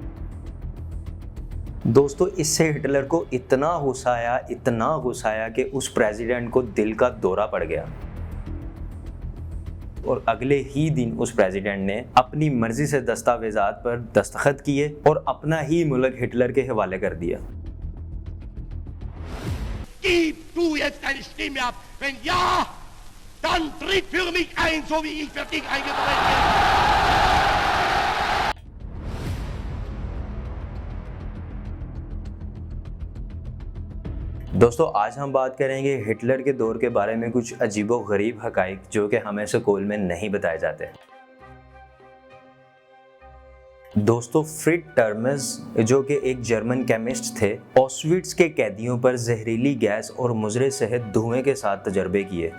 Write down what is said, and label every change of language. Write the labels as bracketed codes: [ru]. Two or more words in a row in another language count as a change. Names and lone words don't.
[ur] دوستو اس سے ہٹلر کو اتنا غصہ آیا کہ اس پریزیڈنٹ کو دل کا دورہ پڑ گیا اور اگلے ہی دن اس پریزیڈنٹ نے اپنی مرضی سے دستاویزات پر دستخط کیے اور اپنا ہی ملک ہٹلر کے حوالے کر دیا. [de] Gib du jetzt deine Stimme ab. Wenn ja, dann tritt für mich ein, so wie ich für dich eingetreten bin. [ur] دوستو آج ہم بات کریں گے ہٹلر کے دور کے بارے میں کچھ عجیب و غریب حقائق جو کہ ہمیں اسکول میں نہیں بتائے جاتے. دوستو فرِڈ ٹرمیس جو کہ ایک [en] German chemist [ur] تھے، آشوٹز کے قیدیوں پر زہریلی گیس اور مضر صحت دھوئیں کے ساتھ تجربے کیے.